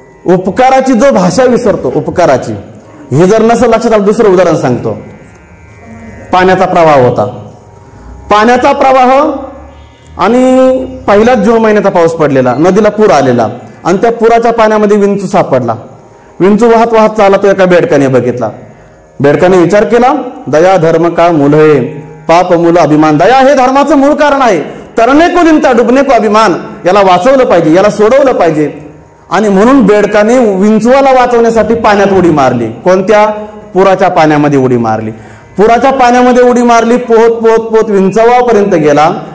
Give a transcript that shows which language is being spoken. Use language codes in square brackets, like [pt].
[mr] उपकाराची जो भाषा विसरतो, उपकाराची, हे जर नसेल लक्षात आलं, दुसरं उदाहरण सांगतो. पाण्याचा प्रवाह होता, पाण्याचा प्रवाह आणि पहिलाच जून महिन्याचा पाऊस पडलेला, नदीला पूर आलेला आणि त्या पुराच्या पाण्यामध्ये विंचू सापडला. विंचू वाहत वाहत चालला, तो एका बेडकाने बघितला. बेडकाने विचार केला, [hi] दया धर्म का मूल है, पाप मूल अभिमान. [mr] दया हे धर्माचं मूळ कारण आहे. [hi] तरणे को निंता डुबणे को अभिमान. [mr] याला वाचवलं पाहिजे, याला सोडवलं पाहिजे. आणि म्हणून बेडकाने विंचूला वाचवण्यासाठी पाण्यात उडी मारली. कोणत्या? पुराच्या पाण्यामध्ये उडी मारली. पुराच्या पाण्यामध्ये उडी मारली, पोहत पोहत पोहत विंचवापर्यंत गेला.